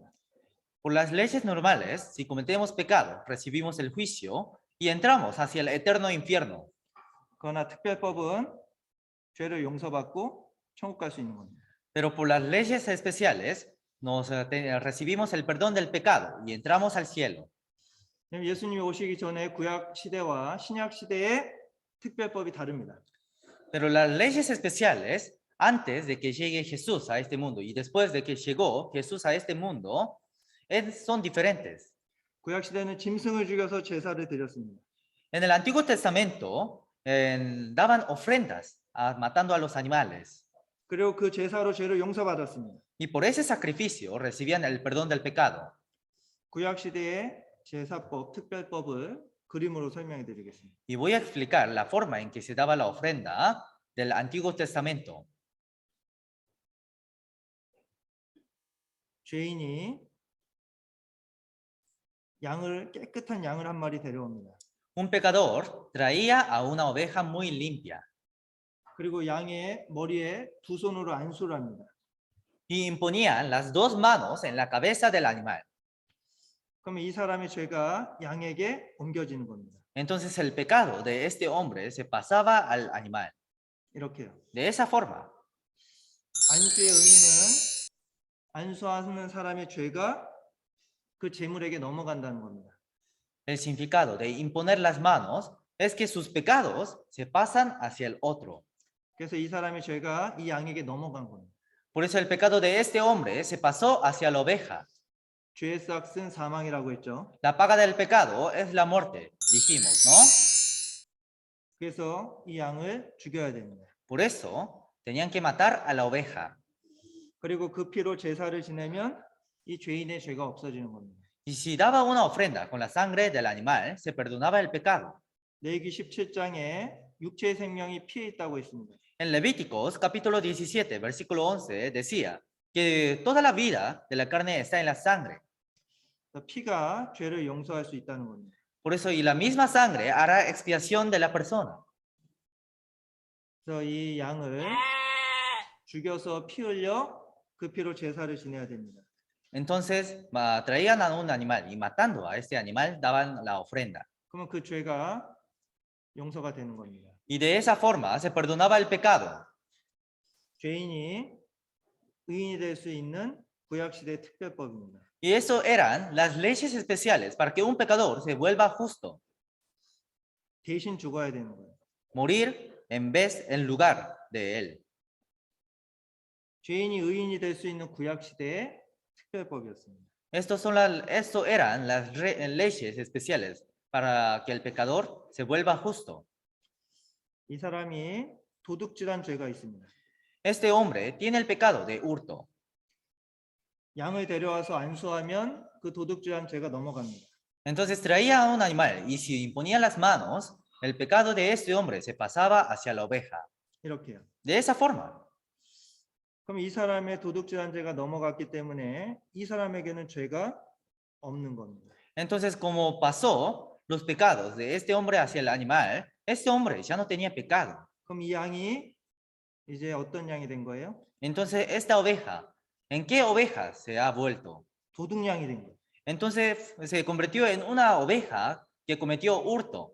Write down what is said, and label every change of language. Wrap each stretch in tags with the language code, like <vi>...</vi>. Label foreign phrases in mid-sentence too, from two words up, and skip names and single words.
<es>Por las leyes normales, si cometemos pecado, recibimos el juicio y entramos hacia el eterno infierno.</es> <ko>그러나 특별법은 죄를 용서받고 천국 갈 수 있는 겁니다.</ko> <es>Pero por las leyes especiales, recibimos el perdón del pecado y entramos al cielo.</es> <ko>예수님이 오시기 전에 구약 시대와 신약 시대의 특별법이 다릅니다.</ko> <es>Pero las leyes especiales, antes de que llegue Jesús a este mundo y después de que llegó Jesús a este mundo, son diferentes.</es> <ko>구약 시대는 짐승을 죽여서 제사를 드렸습니다.</ko> <es>En el Antiguo Testamento daban ofrendas matando a los animales.</es> <ko>그리고 그 제사로 죄를 용서받았습니다.</ko> <es>Y por ese sacrificio recibían el perdón del pecado.</es> <ko>구약 시대의 제사법, 특별법을 그림으로 설명해 드리겠습니다.</ko> <es>Y voy a explicar la forma en que se daba la ofrenda del Antiguo Testamento.</es> <ko>죄인이 깨끗한 양을 한 마리 데려옵니다.</ko> <es>Un pecador traía a una oveja muy limpia</es> <ko>그리고 양의 머리에 두 손으로 안수를 합니다.</ko> <es>y imponían las dos manos en la cabeza del animal.</es> <ko>그러면 이 사람의 죄가 양에게 옮겨지는 겁니다.</ko> <es>Entonces el pecado de este hombre se pasaba al animal.</es> <ko>이렇게요.</ko> <es>De esa forma,</es> <ko>안수의 의미는 안수하는 사람의 죄가 그 제물에게 넘어간다는 겁니다.</ko> <es>el significado de imponer las manos es que sus pecados se pasan hacia el otro.</es> <ko>그래서 이 사람의 죄가 이 양에게 넘어간 겁니다.</ko> <es>Por eso el pecado de este hombre se pasó hacia la oveja.</es> <ko>죄의 싹은 사망이라고 했죠.</ko> <es>La paga del pecado es la muerte, dijimos, ¿no?</es> <ko>그래서 이 양을 죽여야 됩니다.</ko> <es>Por eso tenían que matar a la oveja.</es> <ko>그리고 그 피로 제사를 지내면 이 죄인의 죄가 없어지는 겁니다.</ko> <es>Y si daba una ofrenda con la sangre del animal, se perdonaba el pecado.</es> <ko>레위기 17장에 육체의 생명이 피에 있다고 했습니다.</ko> <es>En Levíticos capítulo 17, versículo 11, decía que toda la vida de la carne está en la sangre.</es> <ko>피가 죄를 용서할 수 있다는 겁니다.</ko> <es>Por eso, y la misma sangre hará expiación de la persona.</es> <ko>그래서 이 양을 죽여서 피 흘려 그 피로 제사를 지내야 됩니다.</ko> <es>Entonces traían a un animal y matando a este animal daban la ofrenda.</es> <ko>그러면 그 죄가 용서가 되는 겁니다.</ko> <es>Y de esa forma se perdonaba el pecado.</es> <ko>죄인이 의인이 될 수 있는 구약시대 특별법입니다.</ko> <es>Y eso eran las leyes especiales para que un pecador se vuelva justo.</es> <ko>대신 죽어야 되는 거예요.</ko> <es>Morir en lugar de él.</es> <ko>죄인이 의인이 될 수 있는 구약시대의 특별법이었습니다.</ko> <es>Esto eran las leyes especiales para que el pecador se vuelva justo.</es> <ko>이 사람이 도둑질한 죄가 있습니다.</ko> <es>Este hombre tiene el pecado de hurto.</es> <ko>양을 데려와서 안수하면 그 도둑질한 죄가 넘어갑니다.</ko> <es>Entonces traía a un animal y si imponía las manos, el pecado de este hombre se pasaba hacia la oveja.</es> <ko>이렇게요.</ko> <es>De esa forma.</es> <ko>그럼 이 사람의 도둑질한 죄가 넘어갔기 때문에 이 사람에게는 죄가 없는 겁니다.</ko> <es>Entonces, como pasó los pecados de este hombre hacia el animal, este hombre ya no tenía pecado.</es> <ko>그럼 이 양이 이제 어떤 양이 된 거예요?</ko> <es>Entonces, esta oveja, ¿en qué oveja se ha vuelto?</es> <ko>도둑양이 된 거예요.</ko> <es>Entonces, se convirtió en una oveja que cometió hurto.</es>